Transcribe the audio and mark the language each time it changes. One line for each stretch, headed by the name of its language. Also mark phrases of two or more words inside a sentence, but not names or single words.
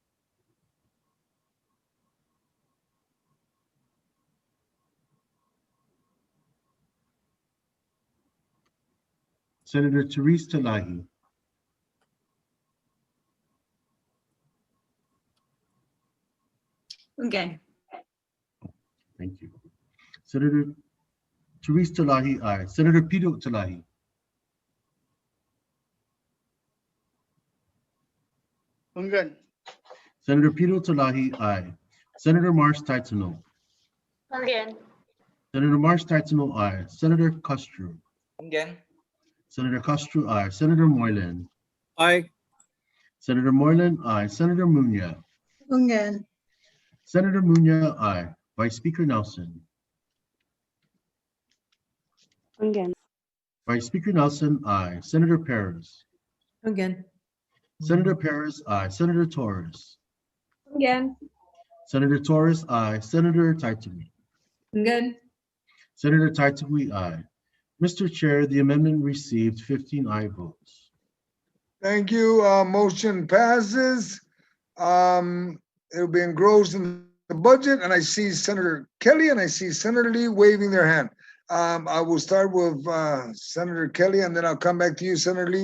English: Senator Teresa Talahi. Again. Thank you. Senator Teresa Talahi, aye. Senator Pito Talahi. Again. Senator Pito Talahi, aye. Senator Mars Taitano. Again. Senator Mars Taitano, aye. Senator Castro. Again. Senator Castro, aye. Senator Moylan. Aye. Senator Moylan, aye. Senator Munya. Again. Senator Munya, aye. Vice Speaker Nelson. Again. Vice Speaker Nelson, aye. Senator Perez. Again. Senator Perez, aye. Senator Torres. Again. Senator Torres, aye. Senator Taitui. Again. Senator Taitui, aye. Mr. Chair, the amendment received 15 aye votes. Thank you. Motion passes. it'll be engrossed in the budget, and I see Senator Kelly and I see Senator Lee waving their hand. I will start with Senator Kelly, and then I'll come back to you, Senator Lee.